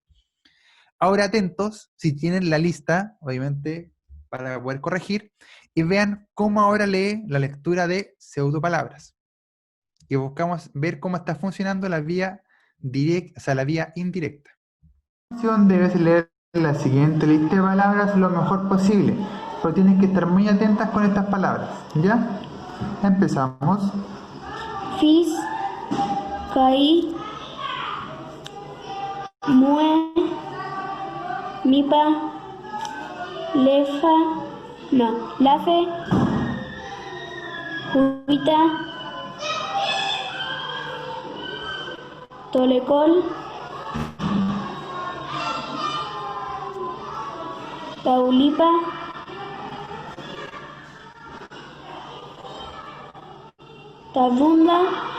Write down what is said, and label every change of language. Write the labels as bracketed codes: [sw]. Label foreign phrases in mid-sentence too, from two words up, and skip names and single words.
[es] Ahora atentos, si tienen la lista, obviamente, para poder corregir, y vean cómo ahora lee la lectura de pseudopalabras. Y buscamos ver cómo está funcionando la vía directa, o sea, la vía indirecta. Debes leer la siguiente lista de palabras lo mejor posible, pero tienes que estar muy atentas con estas palabras, ¿ya? Empezamos. Fis, caí, mue, mipa, lefa, no, lafe, juita, tolecol, taulipa, tabunda,